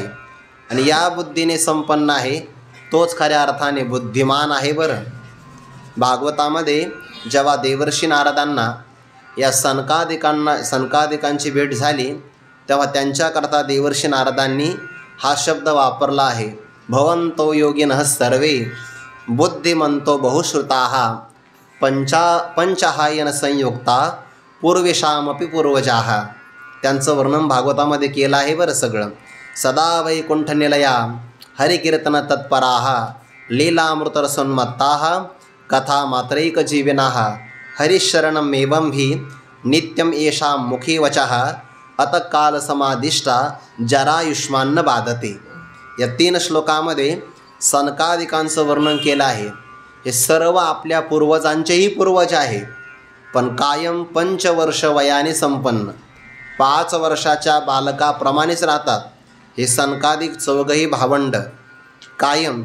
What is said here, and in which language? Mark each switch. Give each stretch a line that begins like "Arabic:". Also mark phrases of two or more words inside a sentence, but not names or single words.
Marathi: आणि या बुद्धीने संपन्न आहे तोच खऱ्या अर्थाने बुद्धिमान आहे. बरं, भागवतामध्ये जेव्हा देवर्षी नारदांना या सनकादिकांची भेट झाली तेव्हा त्यांच्याकरता देवर्षी नारदांनी हा शब्द वापरला आहे.
Sanskrit: भवन्तो योगिनः सर्वे बुद्धिमन्तो बहुश्रुताः पंचहायन संयुक्ता पूर्वेषामपि पूर्वजाः.
Marathi: त्यांचं वर्णन भागवतामध्ये केलं आहे. बरं सगळं.
Sanskrit: सदा वैकुंठनिलया हरिकीर्तन तत्पराः लीलामृतरसोन्मत्ताः कथा मात्रैकजीविनः हरिशरणमेवं हि नित्यं येषां मुखे वचः अतः कालसमादिष्टा जरायुष्मान्न बाधते.
Marathi: या 3 श्लोकामध्ये सनकादिकांचं वर्णन केलं आहे. हे सर्व आपल्या पूर्वजांचेही पूर्वज आहे, पण कायम 5 वर्ष वयाने संपन्न, 5 वर्षाच्या बालकाप्रमाणेच राहतात. हे सनकादिक चौघही भावंड कायम.